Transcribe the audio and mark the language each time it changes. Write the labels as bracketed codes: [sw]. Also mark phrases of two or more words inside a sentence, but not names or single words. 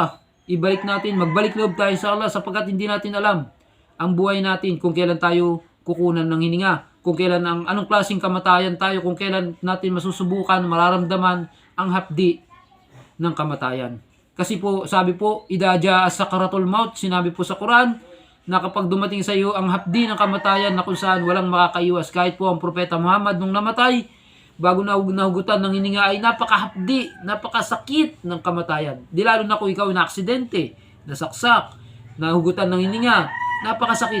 [tl] Ibalik natin, magbalik loob tayo sa Allah sapagkat hindi natin alam ang buhay natin kung kailan tayo kukunan ng hininga, kung kailan anong klaseng kamatayan tayo, kung kailan natin masusubukan, mararamdaman ang hapdi ng kamatayan. Kasi po, sabi po, [ar] إذا جاء سكرة الموت, [tl] sinabi po sa Quran, na kapag dumating sa iyo ang hapdi ng kamatayan na kung saan walang makakaiwas, kahit po ang Propeta Muhammad nung namatay, bago nahugutan ng hininga ay napakahapdi, napakasakit ng kamatayan. Di lalo na kung ikaw na aksidente, nasaksak, nahugutan ng hininga, napakasakit.